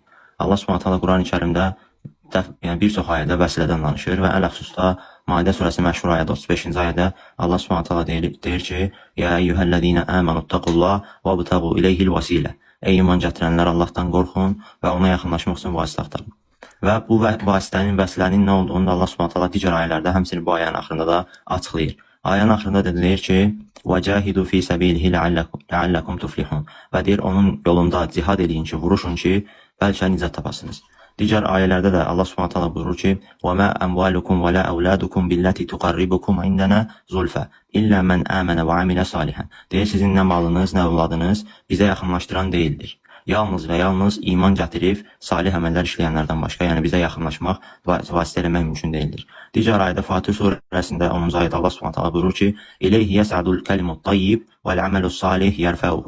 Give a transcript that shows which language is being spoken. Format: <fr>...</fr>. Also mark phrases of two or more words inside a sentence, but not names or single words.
<ar>الله سبحانه تعالى</ar> <az>Quran-ı Kərimdə bir çox ayədə vəsilədən danışır və ələxüsusda Maidə surəsi məşhur ayədə 35-ci ayədə</az> <ar>الله سبحانه تعالى</ar> <az>deyir ki:</az> <ar>"يا أيها الذين آمنوا اتقوا الله وابتغوا إليه الوسيلة."</ar> <az>Ey iman gətirənlər, Allahdan qorxun və ona yaxınlaşmaq üçün vasitə axtarın. Və bu vasitənin, vəsilənin nə olduğunu da</az> <ar>الله سبحانه تعالى</ar> <az>digər ayələrdə, həmçinin bu ayənin axırında da açıqlayır. Ayənin axırında deyir ki:</az> <ar>وَجَاهِدُوا فِي سَبِيلِهِ لَعَلَّكُمْ تُفْلِحُونَ</ar> <az>və deyir, onun yolunda cihad edin ki, vuruşun ki, bəlkə nicət tapasınız. Digər ayələrdə də</az> <ar>الله سبحانه تعالى</ar> <az>buyurur ki:</az> <ar>وَمَا أَمْوَالُكُمْ وَلَا أَوْلَادُكُمْ بِالَّتِي تُقَرِّبُكُمْ عِندَنَا زُلْفَى إِلَّا مَنْ آمَنَ وَعَمِلَ صَالِحًا.</ar> <az>Deyir, sizin nə malınız, nə övladınız bizə yaxınlaşdıran deyildir. Yalnız və yalnız iman gətirib salih əməllər işləyənlərdən başqa, yəni bizə yaxınlaşmaq, vasitə eləmək mümkün deyildir. Digər ayədə Fatih surəsində 10-cu ayədə</az> <ar>الله سبحانه تعالى</ar> <az>buyurur ki:</az> <ar>"إليه يصعد الكلم الطيب والعمل الصالح يرفعه."</ar>